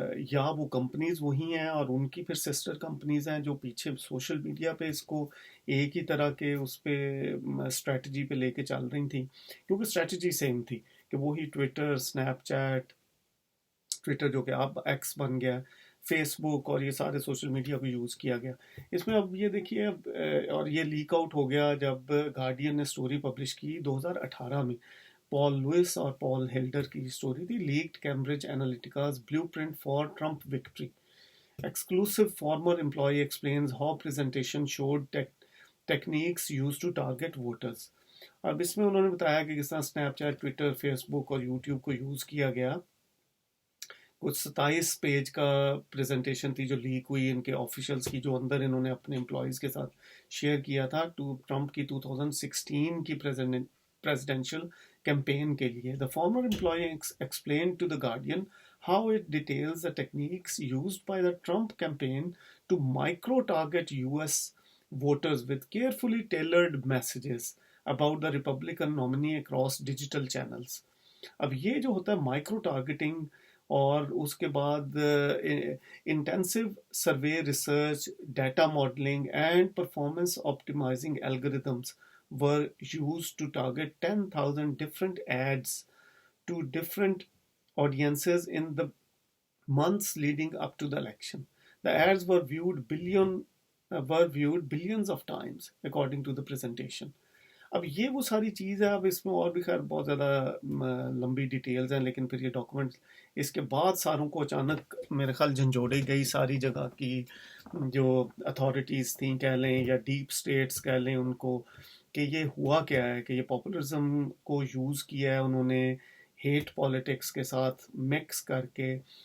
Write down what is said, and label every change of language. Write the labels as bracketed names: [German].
[Urdu] یا وہ کمپنیز وہی ہیں اور ان کی پھر سسٹر کمپنیز ہیں جو پیچھے سوشل میڈیا پہ اس کو ایک ہی طرح کے اس پہ اسٹریٹجی پہ لے کے چل رہی تھیں، کیونکہ اسٹریٹجی سیم تھی کہ وہی ٹویٹر، اسنیپ چیٹ، ٹویٹر جو کہ اب ایکس بن گیا، فیس بک اور یہ سارے سوشل میڈیا کو یوز کیا گیا. اس میں اب یہ دیکھیے اب اور یہ لیک آؤٹ ہو گیا جب گارڈین نے سٹوری پبلش کی 2018 میں. پال لوئس اور پال ہیلڈر کی سٹوری تھی، [English] Leaked Cambridge Analytica's blueprint for Trump victory. Exclusive former employee explains how presentation showed techniques used to target voters. [Urdu] اب اس میں انہوں نے بتایا کہ کس طرح اسنیپ چیٹ، ٹویٹر، فیس بک اور یوٹیوب کو یوز کیا گیا. کچھ 27 پیج کا پریزنٹیشن تھی جو لیک ہوئی ان کے آفیشلز کی، جو اندر انہوں نے اپنے امپلائیز کے ساتھ شیئر کیا تھا ٹرمپ کی 2016 کی [English] presidential campaign [Urdu] کے لیے. [English] The former employee explained to The Guardian how it details the techniques used by the Trump campaign to micro-target US voters with carefully tailored messages about the Republican nominee across digital channels. [Urdu] اب یہ جو ہوتا ہے micro targeting اور اس کے بعد [English] Intensive survey research, data modelling and performance optimizing algorithms were used to target 10,000 different ads to different audiences in the months leading up to the election. The ads were viewed billions of times, according to the presentation. [Urdu] اب یہ وہ ساری چیز ہے. اب اس میں اور بھی خیر بہت زیادہ لمبی ڈیٹیلز ہیں، لیکن پھر یہ ڈاکومنٹس اس کے بعد ساروں کو اچانک میرے خیال جھنجھوڑی گئی ساری جگہ کی جو اتھارٹیز تھیں کہہ لیں یا ڈیپ اسٹیٹس کہہ لیں ان کو، کہ یہ ہوا کیا ہے کہ یہ پاپولرزم کو یوز کیا ہے انہوں نے ہیٹ پالیٹکس کے ساتھ مکس کر کے